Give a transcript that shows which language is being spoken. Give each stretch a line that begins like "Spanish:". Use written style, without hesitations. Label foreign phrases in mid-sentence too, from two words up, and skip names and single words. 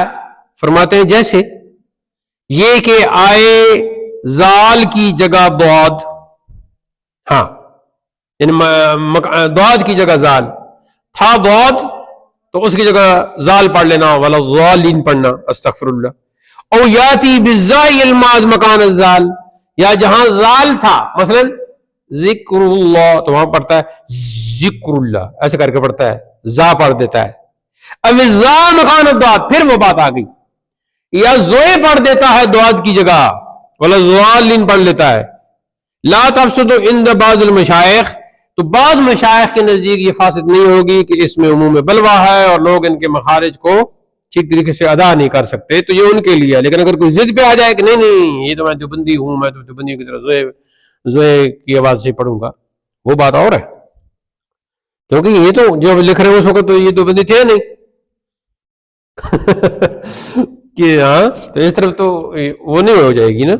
Urdu: فرماتے ہیں جیسے یہ کہ آئے زال کی جگہ ضاد، ہاں یعنی ضاد کی جگہ زال تھا، ضاد تو اس کی جگہ زال پڑھ لینا،
Arabic: ولا الضالین
Urdu: پڑھنا،
Arabic: استغفر اللہ. او یاتی بالزاء الماض مکان الزال،
Urdu: یا جہاں زال تھا مثلا
Arabic: ذکر اللہ
Urdu: تو وہاں پڑھتا ہے
Arabic: ذکر اللہ،
Urdu: ایسے کر کے پڑھتا ہے، زا پڑھ دیتا ہے. اب
Arabic: الزاء مکان الضاد،
Urdu: پھر وہ بات آ گئی، یا زوئے پڑھ دیتا ہے دعاد کی جگہ،
Arabic: ولا الضالین
Urdu: پڑھ لیتا ہے.
Arabic: لا تفسد عند بعض المشائخ،
Urdu: تو بعض مشائخ کے نزدیک یہ فاسد نہیں ہوگی کہ اس میں عموم بلوہ ہے اور لوگ ان کے مخارج کو ٹھیک طریقے سے ادا نہیں کر سکتے، تو یہ ان کے لیے ہے. لیکن اگر کوئی ضد پہ آ جائے کہ نہیں نہیں یہ تو میں دیوبندی ہوں، میں تو دیوبندی کی طرح زوئے کی آواز سے پڑھوں گا، وہ بات اور ہے، کیونکہ یہ تو جو لکھ رہے ہیں اس وقت تو یہ دیوبندی تھے نہیں، کہ ہاں تو اس طرف تو وہ نہیں ہو جائے گی نا.